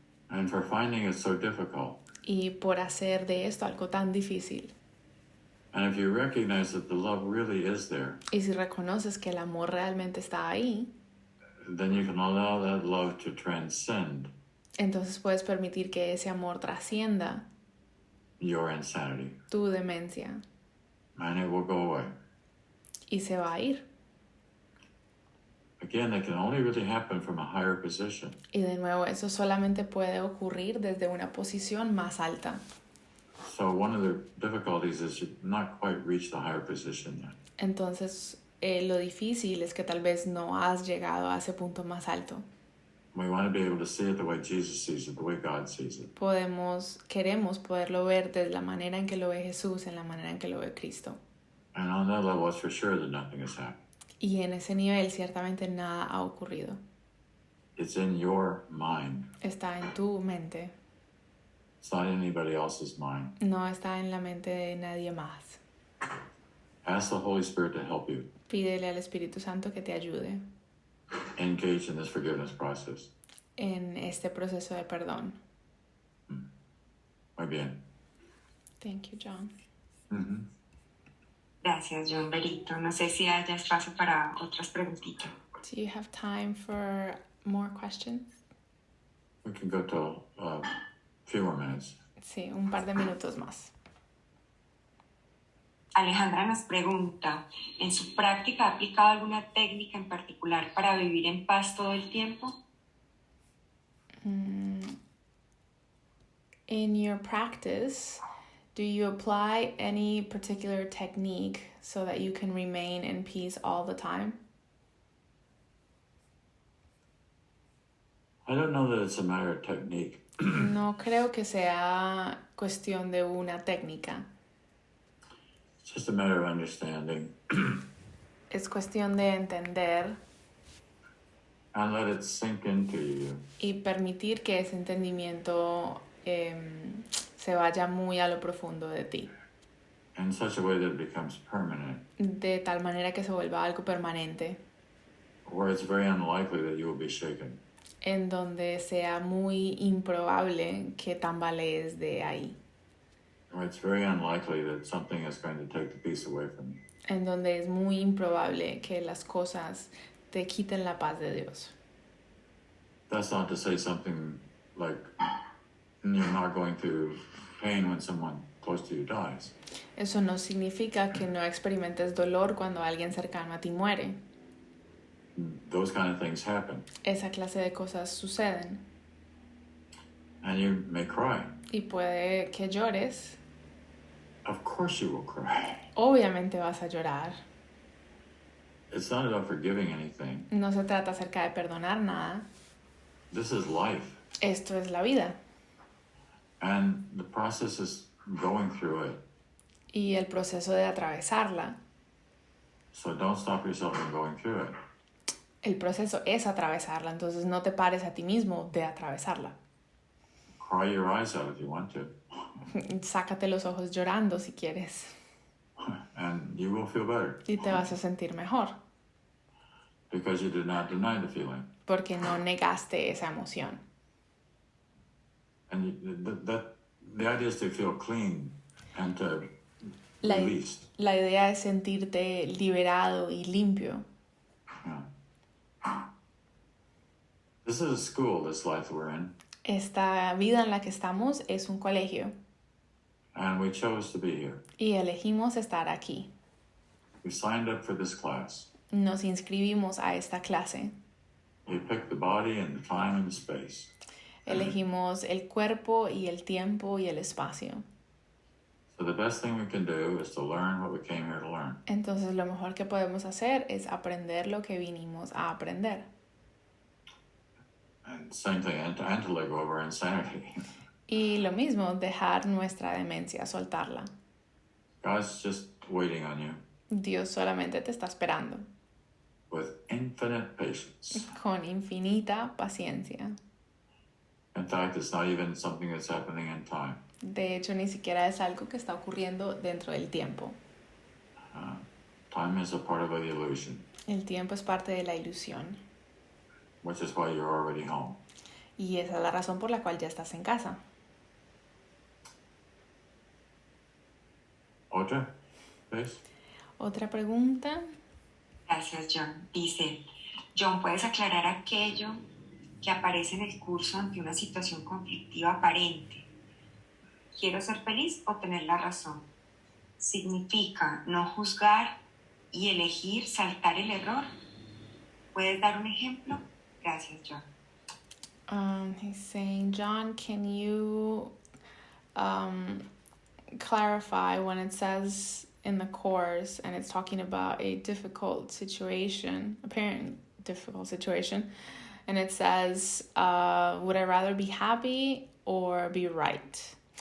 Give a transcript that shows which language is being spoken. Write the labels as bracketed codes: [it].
[en] and for finding it so difficult. [es] y por hacer de esto algo tan difícil. [en] And if you recognize that the love really is there, [es] Y si reconoces que el amor realmente está ahí, [en] then you can allow that love to transcend [es] entonces puedes permitir que ese amor trascienda [en] your insanity, [es] tu demencia [en] and it will go away. [es] y se va a ir. [en] Again, that can only really happen from a higher position. [es] Y de nuevo, eso solamente puede ocurrir desde una posición más alta. [en] So one of the difficulties is you've not quite reached the higher position yet. [es] Entonces, lo difícil es que tal vez no has llegado a ese punto más alto. [en] We want to be able to see it the way Jesus sees it, the way God sees it. [es] Queremos poderlo ver de la manera en que lo ve Jesús, en la manera en que lo ve Cristo. [en] And on that level, it's for sure that nothing has happened. [es] Y en ese nivel ciertamente nada ha ocurrido. [en] It's in your mind. [es] Está en tu mente. [en] It's not in anybody else's mind. [es] No está en la mente de nadie más. [en] Ask the Holy Spirit to help you [es] Pídele al Espíritu Santo que te ayude [en] engage in this forgiveness process. [es] en este proceso de perdón. Muy bien. [en] Thank you, John. Mm-hmm. [es] Gracias, John Berito. No sé si haya espacio para otras preguntitas. [en] Do you have time for more questions? We can go to a few more minutes. [es] Sí, un par de minutos más. Alejandra nos pregunta, ¿en su práctica ha aplicado alguna técnica en particular para vivir en paz todo el tiempo? [en] In your practice, do you apply any particular technique so that you can remain in peace all the time? I don't know that it's a matter of technique. [es] No creo que sea cuestión de una técnica. [en] It's just a matter of understanding [es] Es cuestión de entender [en] and let it sink into you. [es] y permitir que ese entendimiento se vaya muy a lo profundo de ti, [en] In such a way that it becomes permanent, [es] de tal manera que se vuelva algo permanente, [en] where it's very unlikely that you will be shaken. [es] en donde sea muy improbable que tambalees de ahí, [en] Where it's very unlikely that something is going to take the peace away from you. [es] en donde es muy improbable que las cosas te quiten la paz de Dios. [en] That's not to say something like you're not going through pain when someone close to you dies. [es] Eso no significa que no experimentes dolor cuando alguien cercano a ti muere. [en] Those kind of things happen. [es] Esa clase de cosas suceden [en] And you may cry. [es] y puede que llores. [en] Of course you will cry. [es] Obviamente vas a llorar. [en] It's not about forgiving anything. [es] No se trata acerca de perdonar nada. [en] This is life. [es] Esto es la vida. [en] And the process is going through it. [es] Y el proceso de atravesarla. [en] So don't stop yourself from going through it. [es] El proceso es atravesarla, entonces no te pares a ti mismo de atravesarla. [en] Cry your eyes out if you want to. [es] Sácate los ojos llorando si quieres [en] And you will feel better [es] y te vas a sentir mejor [en] because you did not deny the feeling. [es] porque no negaste esa emoción. [en] And the idea is to feel clean and to [es] La, [en] released. [es] la idea es sentirte liberado y limpio. [en] Yeah. This is a school, this life we're in. [es] Esta vida en la que estamos es un colegio [en] And we chose to be here. [es] y elegimos estar aquí. [en] We signed up for this class. [es] Nos inscribimos a esta clase. [en] We picked the body and the time and the space. [es] Elegimos el cuerpo y el tiempo y el espacio. [en] So the best thing we can do is to learn what we came here to learn. [es] Entonces lo mejor que podemos hacer es aprender lo que vinimos a aprender. [en] And same thing, and to let go of our insanity. [es] Y lo mismo, dejar nuestra demencia, soltarla. [en] God's just waiting on you [es] Dios solamente te está esperando, [en] with infinite patience. [es] con infinita paciencia. [en] In fact, it's not even something that's happening in time. [es] De hecho, ni siquiera es algo que está ocurriendo dentro del tiempo. [en] Time is a part of the illusion, [es] El tiempo es parte de la ilusión. [en] which is why you're already home. [es] Y esa es la razón por la cual ya estás en casa. Otra, please. Otra pregunta. Gracias, John. Dice, John, ¿puedes aclarar aquello que aparece en el curso ante una situación conflictiva aparente? ¿Quiero ser feliz o tener la razón? ¿Significa no juzgar y elegir saltar el error? ¿Puedes dar un ejemplo? Gracias, John. [en] He's saying, John, can you clarify when it says in the course and it's talking about a difficult situation, apparent difficult situation, and it says, would I rather be happy or be right?